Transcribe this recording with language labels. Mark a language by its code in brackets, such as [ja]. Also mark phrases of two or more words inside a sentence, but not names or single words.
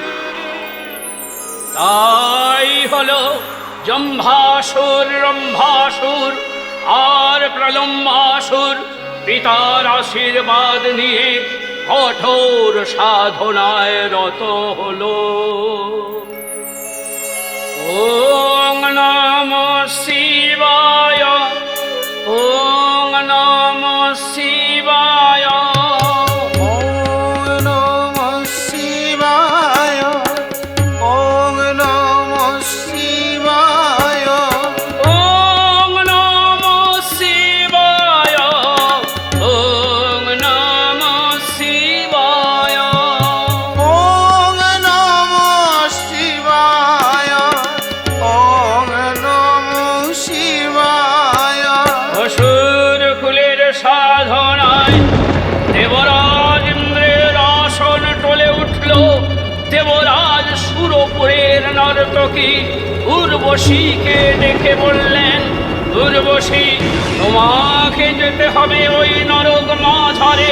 [bn] তাই হলো জম্ভাসুর, রম্ভাসুর আর প্রলম্বাসুর পিতার আশীর্বাদ নিয়ে কঠোর সাধনায় রত হলো। [sa] ওং নমঃ শিবায়, ওং নমঃ শিবায়, ওম নমঃ শিবায়, ওম নমঃ শিবায়, ওং নমঃ শিবায়, ওং নমঃ শিবায়। ওম নমঃ শিবায়, ওম নমঃ শিবায়। [bn] অসুর কুলের সাধনায় দেবরাজ ইন্দ্রের আসন টলে উঠল। দেবরাজ সুরপুরের নর্তকী উর্বশীকে ডেকে বললেন, উর্বশী, তোমাকে যেতে হবে ওই নরক মাঝারে।